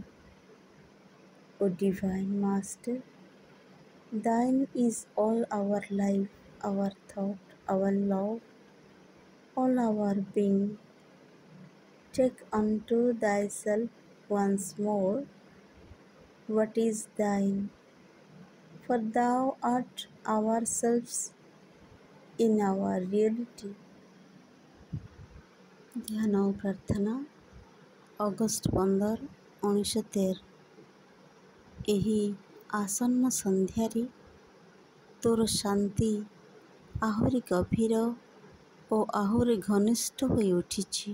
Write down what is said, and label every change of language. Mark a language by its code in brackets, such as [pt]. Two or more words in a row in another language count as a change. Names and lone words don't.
[en] O Divine Master, thine is all our life, our thought, our love, all our being. Take unto thyself once more what is thine, for thou art ourselves in our reality. [or] ଧ୍ୟାନ ଓ ପ୍ରାର୍ଥନା ଅଗଷ୍ଟ 15, 1913। ଏହି ଆସନ୍ନ ସନ୍ଧ୍ୟାରେ ତୋର ଶାନ୍ତି ଆହୁରି ଗଭୀର ଓ ଆହୁରି ଘନିଷ୍ଠ ହୋଇ ଉଠିଛି।